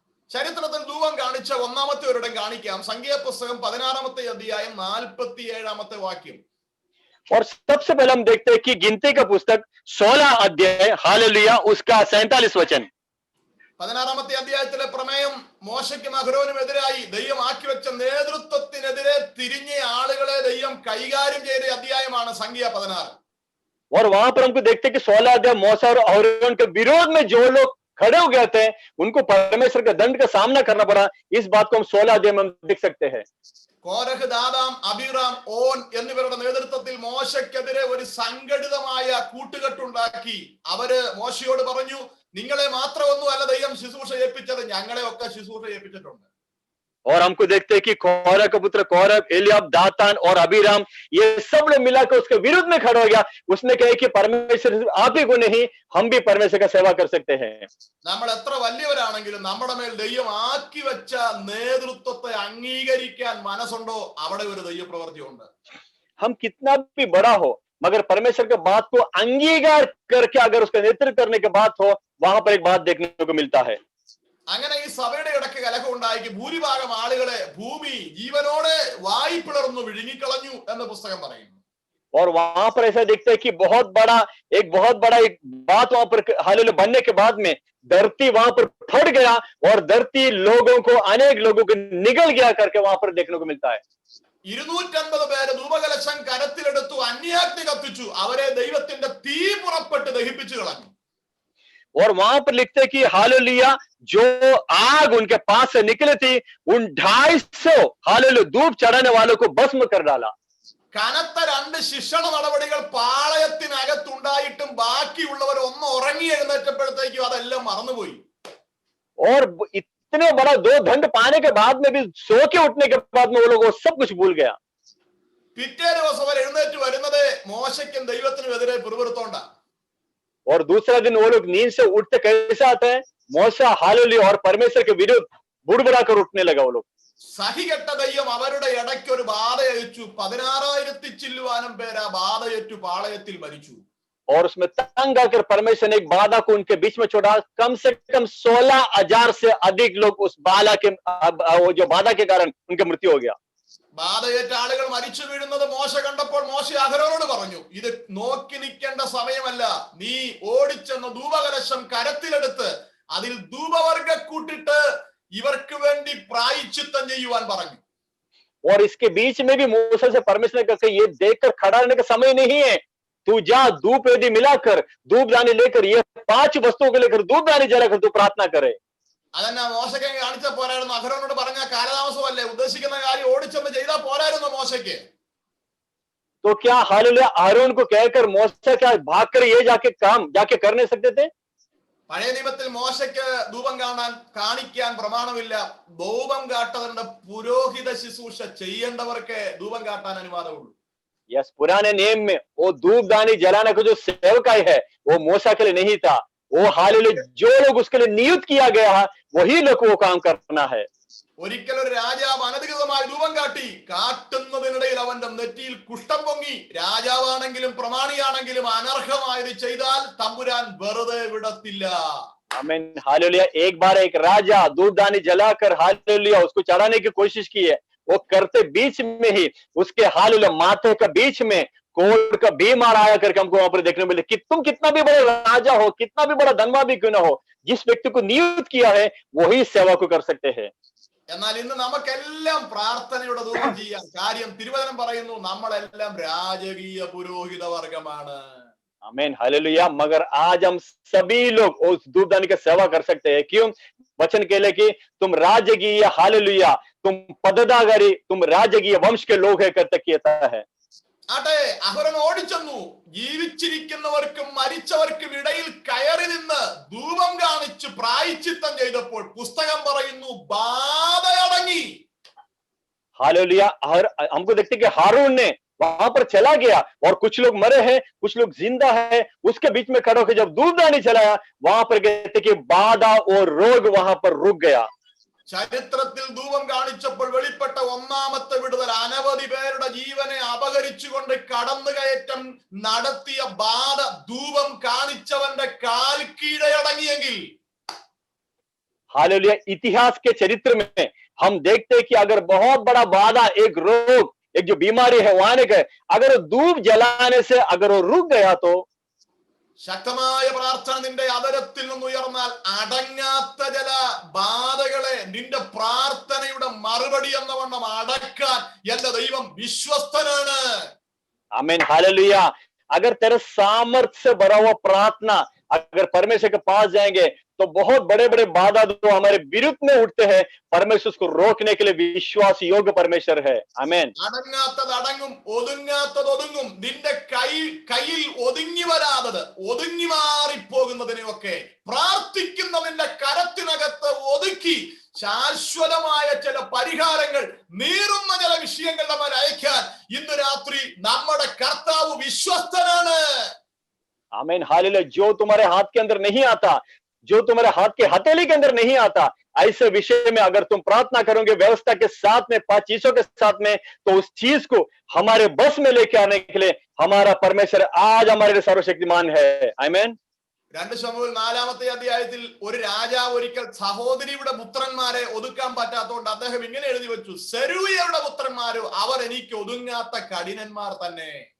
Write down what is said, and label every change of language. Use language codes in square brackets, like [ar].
[ml] ചരിത്രത്തിൽ ധൂപം കാണിച്ച ഒന്നാമത്തെ ഒരിടം കാണിക്കാം. സംഖ്യാപുസ്തകം 16-ാമത്തെ അധ്യായം 47-ാമത്തെ വാക്യം. [hi] और सबसे पहले हम देखते हैं कि गिनती का पुस्तक 16 अध्याय हालेलुया उसका 47 वचन. [ml] 16-ാമത്തെ അധ്യായത്തിലെ പ്രമേയം മോശയ്ക്കും അഹരോനും എതിരായി ദൈവം ആക്കി വെച്ച നേതൃത്വത്തിനെതിരെ തിരിഞ്ഞ ആളുകളെ ദൈവം കൈകാര്യം ചെയ്ത അധ്യായമാണ് സംഖ്യ 16. [hi] और वहां पर हमको देखते हैं कि 16 अध्याय मूसा और अहरोन के विरोध में जो लोग खड़े हो गए थे उनको परमेश्वर के दंड का सामना करना पड़ा. इस बात को हम 16 अध्याय में देख सकते हैं. [ml] കോരഹ്, ദാതാം, അബീറാം, ഓൻ എന്നിവരുടെ നേതൃത്വത്തിൽ മോശയ്ക്കെതിരെ ഒരു സംഘടിതമായ കൂട്ടുകെട്ടുണ്ടാക്കി. അവര് മോശയോട് പറഞ്ഞു, നിങ്ങളെ മാത്രമൊന്നുമല്ല ദൈവം ശുശ്രൂഷ ഏൽപ്പിച്ചത്, ഞങ്ങളെ ഒക്കെ ശുശ്രൂഷ ഏൽപ്പിച്ചിട്ടുണ്ട്. [hi] और हमको देखते हैं कि कोरह का पुत्र कोरह, एलियाब, दातान और अबीराम ये सब लोग मिलाकर उसके विरुद्ध में खड़ा हो गया. उसने कहा कि परमेश्वर आप ही को नहीं, हम भी परमेश्वर का सेवा कर सकते हैं. [ml] നമ്മൾ എത്ര വലിയവരാണെങ്കിലും നമ്മുടെ മേൽ ദൈവം ആക്കി വെച്ച നേതൃത്വത്തെ അംഗീകരിക്കാൻ മനസ്സുണ്ടോ അവിടെ ഒരു ദൈവപ്രവൃത്തി ഉണ്ട്. [hi] हम कितना भी बड़ा हो मगर परमेश्वर के बात को अंगीकार करके अगर उसका नेतृत्व करने की बात हो, वहां पर एक बात देखने को मिलता है. [ml] അങ്ങനെ ഈ സഭയുടെ ഇടയ്ക്ക് കലഹം ഉണ്ടാക്കി ഭൂരിഭാഗം ആളുകളെ ഭൂമി ജീവനോടെ വായി പിളർന്നു വിഴുങ്ങിക്കളഞ്ഞു എന്ന് പുസ്തകം പറയുന്നു. [hi] और वहां पर ऐसा देखते हैं कि बहुत बड़ा एक बात वहां पर हालेलुया बनने के बाद में धरती वहां पर फट गया और धरती लोगों को अनेक लोगों को निगल गया करके वहां पर देखने को मिलता है. [ml] 250 പേര് ധൂപകലശം കരത്തിലെടുത്തു, അന്യാഗ്നി കത്തിച്ചു, അവരെ ദൈവത്തിന്റെ തീ പുറപ്പെട്ട് ദഹിപ്പിച്ചു കളഞ്ഞു. [hi] और वहां पर लिखते हैं कि हालेलुया जो आग उनके पास से निकली थी उन 250 हालेलुया धूप चढ़ाने वालों को भस्म कर डाला. [ml] കനത്ത 2 ശിക്ഷണ നടപടികൾ പാളയത്തിനകത്തുണ്ടായിട്ടും ബാക്കിയുള്ളവർ ഒന്ന് ഉറങ്ങി എഴുന്നേറ്റപ്പോഴത്തേക്കും അതെല്ലാം മറന്നുപോയി. [hi] और इतने बड़ा 2 दंड पाने के बाद में भी सो के उठने के बाद में वो लोग वो सब कुछ भूल गया. [ml] പിറ്റേ ദിവസം അവർ എഴുന്നേറ്റ് വരുന്നത് മോശയ്ക്കും ദൈവത്തിനും എതിരെ പിറുപിറുത്തോണ്ട. [hi] और दूसरा दिन वो लोग नींद से उठते कैसे आते हैं? मूसा हालेलुया और परमेश्वर के विरुद्ध बुड़बुड़ा कर उठने लगा वो लोग. [ml] സഹികെട്ട ദൈവം അവരുടെ ഇടയ്ക്ക് ഒരു ബാധ അയച്ചു. 16,000 ചില്ലുവാനും പേര് ആ ബാധയേറ്റു പാളയത്തിൽ മരിച്ചു. [hi] और उसमें तंग आकर परमेश्वर ने एक बाधा को उनके बीच में छोड़ा. कम से कम 16,000 से अधिक लोग उस बाधा के जो बाधा के कारण उनकी मृत्यु हो गया. [ml] ബാധയേറ്റ ആളുകൾ മരിച്ചു വീഴുന്നത് മോശ കണ്ടപ്പോൾ മോശ അഹരോനോട് പറഞ്ഞു, ഇത് നോക്കി നിൽക്കേണ്ട സമയമല്ല, നീ ഓടിച്ചെന്ന് ധൂപകലശം കരത്തിലെടുത്ത് അതിൽ ധൂപവർഗ കൂട്ടിട്ട് ഇവർക്ക് വേണ്ടി പ്രായശ്ചിത്തം ചെയ്യുവാൻ പറഞ്ഞു. [hi] और इसके बीच में भी मूसा से परमेश्वर ने कहा ये देखकर खड़ा रहने का समय नहीं है, तू जा धूप वेदी मिलाकर धूपदानी लेकर ये 5 वस्तुओं को लेकर धूपदानी जलाकर तू प्रार्थना करे। [ml] അതെന്നാ മോശയ്ക്ക് കാണിച്ച പോരായിരുന്നു? അഹരോനോട് പറഞ്ഞ കാലതാമസമല്ലേ? ഉദ്ദേശിക്കുന്ന കാര്യം ഓടിച്ചെന്ന് ചെയ്താൽ പോരായിരുന്നു മോശയ്ക്ക്? [hi] तो क्या हालेलुया आरोन को कहकर मूसा क्या भागकर ये जाके कर नहीं सकते थे? [ml] പഴയ നിയമത്തിൽ മോശയ്ക്ക് ധൂപം കാണിക്കാൻ പ്രമാണമില്ല. ധൂപം കാട്ടവരുടെ പുരോഹിത ശുശ്രൂഷ ചെയ്യേണ്ടവർക്ക് ധൂപം കാട്ടാൻ അനുവാദമുള്ളൂ. [hi] यस, पुराने नियम में वो धूपदानी जलाने का जो सेवकाई है वो मूसा के लिए नहीं था। वो हालेलुया जो लोग उसके लिए नियुक्त किया गया है वही लोग को वो काम करना है। [ml] ഒരിക്കൽ ഒരു രാജാവ് അനധികൃതമായി ധൂപം കാട്ടുന്നതിനിടയിൽ അവന്റെ നെറ്റിയിൽ കുഷ്ഠം പൊങ്ങി. രാജാവാണെങ്കിലും പ്രമാണിയാണെങ്കിലും അനർഹമായത് ചെയ്താൽ തമ്പുരാൻ വെറുതെ വിടത്തില്ല. [hi] आमीन हालेलुया। एक बार एक राजा धूपदानी जलाकर हालेलुया उसको चढ़ाने की कोशिश की है। वो करते बीच में ही उसके हालेलुया माथे का बीच में कोढ़ का बीमार आया करके हमको वहां पर देखने मिले कि तुम कितना भी बड़ा राजा हो, कितना भी बड़ा धनवा भी क्यों ना हो, जिस व्यक्ति को नियुक्त किया है वही सेवा को कर सकते हैं। [ml] എന്നാൽ ഇന്ന് നമുക്കെല്ലാം പ്രാർത്ഥനയുടെ ധൂപം ചെയ്യാം. കാര്യം തിരുവചനം പറയുന്നു നമ്മളെല്ലാം രാജകീയ പുരോഹിത വർഗമാണ്. [hi] आमीन हालेलुया। मगर आज हम सभी लोग उस धूपदानी का सेवा कर सकते हैं। क्यों? वचन कहले कि तुम राजकीय हालेलुया, तुम पददागारी, तुम राजकीय वंश के लोग है करते कहता है। [ml] ആട്ടെ, അഹരോൻ ഓടിച്ചെന്നു. ജീവിച്ചിരിക്കുന്നവർക്കും മരിച്ചവർക്കും ഇടയിൽ കയറി നിന്ന് ധൂപം കാണിച്ച് പ്രായശ്ചിത്തം ചെയ്തപ്പോൾ പുസ്തകം പറയുന്നു ബാധയടങ്ങി. [hi] हालेलुया। हमको देखते कि हारून ने वहां पर चला गया और कुछ लोग मरे हैं, कुछ लोग जिंदा है। उसके बीच में खड़े होकर जब धूपदानी चलाया वहां पर कहते कि बाधा और रोग वहां पर रुक गया। [ml] ചരിത്രത്തിൽ ധൂപം കാണിച്ചപ്പോൾ വെളിപ്പെട്ട ഒന്നാമത്തെ വിടുതൽ അനവധി പേരുടെ ജീവനെ അപഹരിച്ചുകൊണ്ട് കടന്നുകയറ്റം നടത്തിയ ബാധ ധൂപം കാണിച്ചവന്റെ കാൽ കീഴടങ്ങിയെങ്കിൽ [hi] हालेलुया। इतिहास के चरित्र में हम देखते हैं कि अगर बहुत बड़ा बाधा, एक रोग, एक जो बीमारी है वो आने का, अगर धूप जलाने से अगर वो रुक गया तो [ml] ശക്തമായ പ്രാർത്ഥന നിന്റെ അതരത്തിൽ നിന്ന് ഉയർന്നാൽ അടങ്ങാത്ത ചില ബാധകളെ നിന്റെ പ്രാർത്ഥനയുടെ മറുപടി എന്ന വണ്ണം അടക്കാൻ എന്റെ ദൈവം വിശ്വസ്തനാണ്. [hi] आमीन हालेलुया। अगर तेरे सामर्थ्य से भरा हुआ प्रार्थना अगर परमेश्वर के पास जाएंगे तो बहुत बड़े बड़े बाधा जो हमारे विरुद्ध में उठते हैं परमेश्वर उसको रोकने के लिए विश्वास योग्य परमेश्वर है। आमीन। [ml] അടങ്ങാത്തത് അടങ്ങും, ഒതുങ്ങാത്തത് ഒതുങ്ങും. നിന്റെ കയ്യിൽ ഒതുങ്ങി വരാതത് ഒതുങ്ങി മാറിപ്പോകുന്നതിനെയൊക്കെ പ്രാർത്ഥിക്കുന്നതിന്റെ കരത്തിനകത്ത് ഒതുക്കി ശാശ്വതമായ ചില പരിഹാരങ്ങൾ, നീറുന്ന ചില വിഷയങ്ങൾ നമ്മൾ അയക്കാൻ ഇന്ന് രാത്രി നമ്മുടെ കർത്താവ് വിശ്വസ്തനാണ്. [hi] आमीन हालेलुया। जो तुम्हारे हाथ के अंदर नहीं आता, जो तुम्हारे हाथ के हथेली के अंदर नहीं आता, ऐसे विषय में अगर तुम प्रार्थना करोगे व्यवस्था के साथ में, 5 चीजों के साथ में, तो उस चीज को हमारे बस में लेके आने के लिए हमारा परमेश्वर आज हमारे लिए सर्वशक्तिमान है। आमीन। [ml] 2 ശമൂവേൽ 4-ാമത്തെ അധ്യായത്തിൽ ഒരു രാജാവ് ഒരിക്കൽ സഹോദരിയുടെ പുത്രന്മാരെ ഒതുക്കാൻ പറ്റാത്തതുകൊണ്ട് അദ്ദേഹം ഇങ്ങനെ എഴുതി വെച്ചു, സെരൂയയുടെ പുത്രന്മാരോ അവർ എനിക്ക് ഒതുങ്ങാത്ത കഠിനന്മാർ തന്നെ.